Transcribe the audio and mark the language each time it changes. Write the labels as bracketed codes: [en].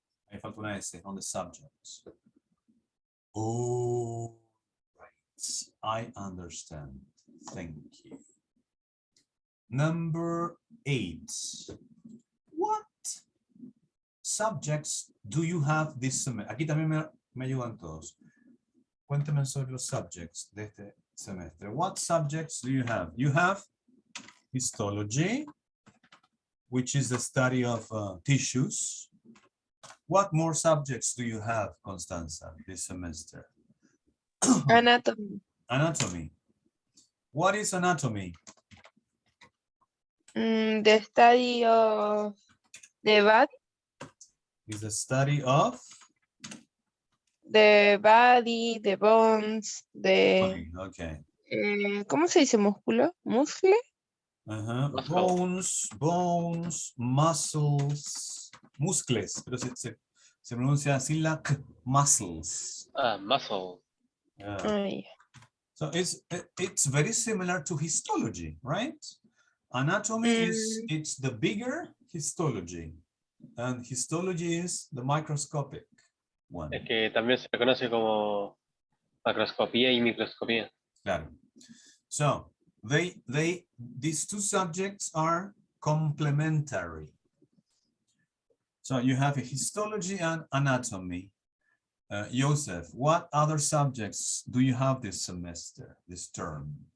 [es] Ahí falta una S, [en] on the subject. Oh, right. I understand. Thank you. Number 8. What subjects do you have this semester? [es] Aquí también me ayudan todos. Cuéntame sobre los subjects de este semestre. [en] What subjects do you have? You have histology, which is the study of tissues. What more subjects do you have, Constanza, this semester? Anatomy. Anatomy. What is anatomy? The study of the body. Is the study of The body, the bones, the... okay. [es] ¿Cómo se dice músculo? ¿Muscle? Bones, muscles, muscles, pero se pronuncia sin la k, muscles. [en] Muscle. Ay. So it's very similar to histology, right? Anatomy it's the bigger histology, and histology is the microscopic one. [es] Es que también se conoce como macroscopía y microscopía. Claro. [en] So these two subjects are complementary. So you have a histology and anatomy. Joseph, what other subjects do you have this semester, this term?